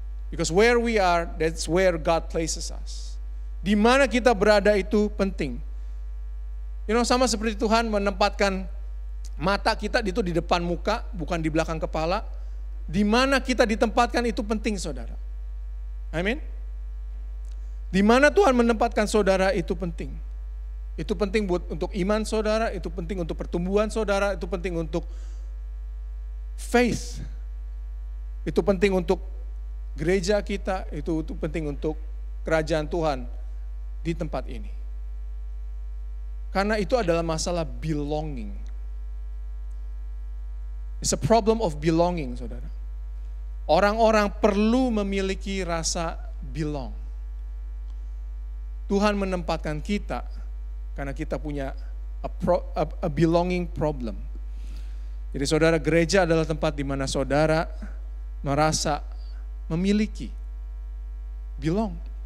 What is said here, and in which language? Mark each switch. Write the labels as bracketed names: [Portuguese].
[English] Because where we are, that's where God places us. [Indonesian] Di mana kita berada itu penting. Sama seperti Tuhan menempatkan mata kita itu di depan muka, bukan di belakang kepala. Di mana kita ditempatkan itu penting saudara. Amin. Di mana Tuhan menempatkan saudara itu penting. Itu penting untuk iman saudara, itu penting untuk pertumbuhan saudara, itu penting untuk faith. Itu penting untuk gereja kita, itu penting untuk kerajaan Tuhan di tempat ini. Karena itu adalah masalah belonging. [English] It's a problem of belonging, [Indonesian] saudara. Orang-orang perlu memiliki rasa belong. Tuhan menempatkan kita karena kita punya [English] a belonging problem. [Indonesian] Jadi saudara, gereja adalah tempat di mana saudara merasa memiliki belong.